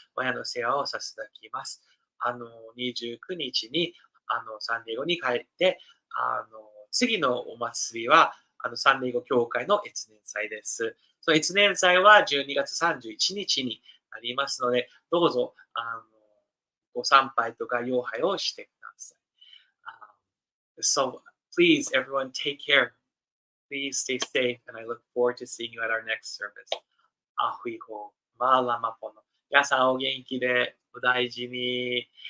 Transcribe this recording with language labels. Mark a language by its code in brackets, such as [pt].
[ja] 親の世話をさせていただきます。29日に、サンディエゴに帰って、次のお祭りは、サンディエゴ教会の越年祭です。その越年祭は12月31日になりますので、どうぞ、ご参拝とか礼拝をしてください。 [en] So please, everyone, take care. Please stay safe, and I look forward to seeing you at our next service. [haw] アフイホー、マーラマポノ。 [ja] 皆さんお元気でお大事に。